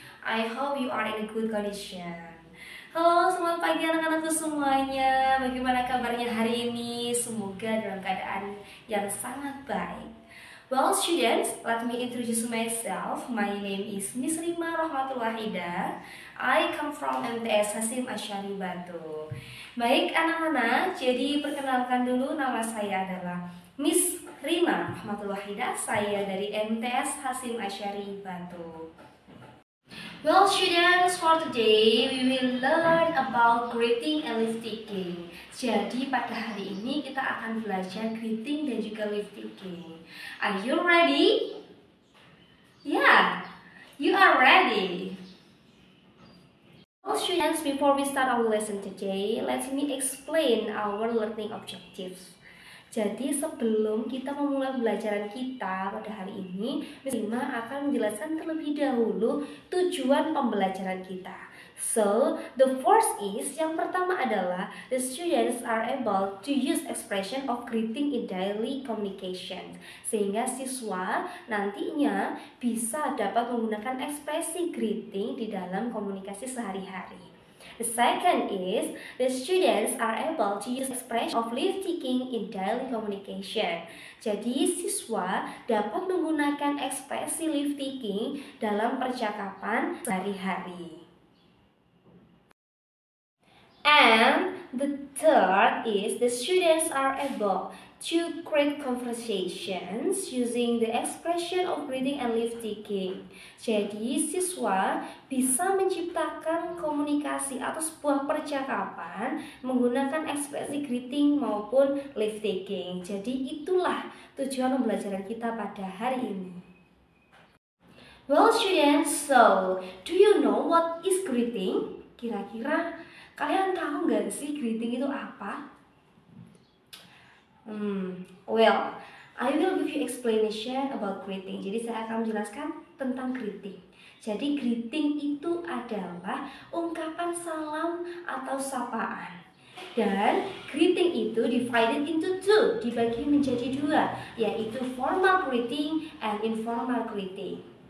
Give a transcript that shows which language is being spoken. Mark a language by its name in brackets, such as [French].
[English] I hope you are in a good condition. [Indonesian] Halo, selamat pagi anak-anakku semuanya. Bagaimana kabarnya hari ini? Semoga dalam keadaan yang sangat baik. [English] Well, students, let me introduce myself. My name is Miss Rima Rahmatul Wahida. I come from MTS Hasim Asyari Batu. [Indonesian] Baik anak-anak, jadi perkenalkan dulu, nama saya adalah Miss Rima Rahmatul Wahida. Saya dari MTS Hasim Asyari Batu. [English] Well, students, for today we will learn about greeting and leaf taking. [Indonesian] Jadi pada hari ini kita akan belajar greeting dan juga leaf taking. [English] Are you ready? Yeah, you are ready. Well, students, before we start our lesson today, let me explain our learning objectives. [Indonesian] Jadi sebelum kita memulai pembelajaran kita pada hari ini, Miss Rima akan menjelaskan terlebih dahulu tujuan pembelajaran kita. [English] So, the first is, [Indonesian] yang pertama adalah [English] the students are able to use expression of greeting in daily communication. [Indonesian] Sehingga siswa nantinya bisa dapat menggunakan ekspresi greeting di dalam komunikasi sehari-hari. [English] The second is, the students are able to use expression of leave taking in daily communication. [Indonesian] Jadi siswa dapat menggunakan ekspresi leave taking dalam percakapan sehari-hari. [English] And the third is, the students are able to create conversations using the expression of greeting and leave taking. [Indonesian] Jadi siswa bisa menciptakan komunikasi atau sebuah percakapan menggunakan ekspresi greeting maupun leave taking. Jadi itulah tujuan pembelajaran kita pada hari ini. [English] Well, students, so do you know what is greeting? [Indonesian] Kira-kira kalian tahu nggak sih greeting itu apa? [English] Well, I will give you explanation about greeting. [Indonesian] Jadi saya akan menjelaskan tentang greeting. Jadi greeting itu adalah ungkapan salam atau sapaan. Dan [English] greeting [Indonesian] itu [English] divided into two, [Indonesian] dibagi menjadi dua, yaitu [English] formal greeting and informal greeting.